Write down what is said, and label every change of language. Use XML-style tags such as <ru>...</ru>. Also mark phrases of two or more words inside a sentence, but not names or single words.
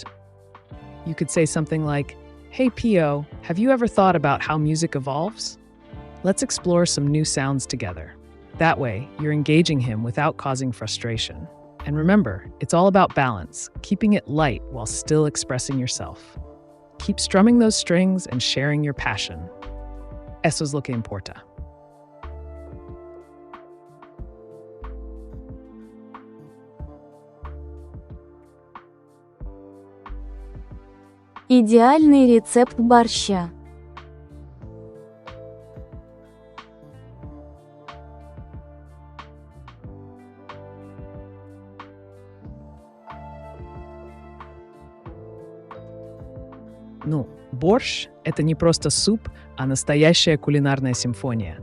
<en>You could say something like, "Hey Pio, have you ever thought about how music evolves? Let's explore some new sounds together." That way, you're engaging him without causing frustration. And remember, it's all about balance, keeping it light while still expressing yourself. Keep strumming those strings and sharing your passion.</en> <es>Eso es lo que importa.</es> <ru>Идеальный рецепт борща. Ну, борщ – это не просто суп, а настоящая кулинарная симфония.</ru>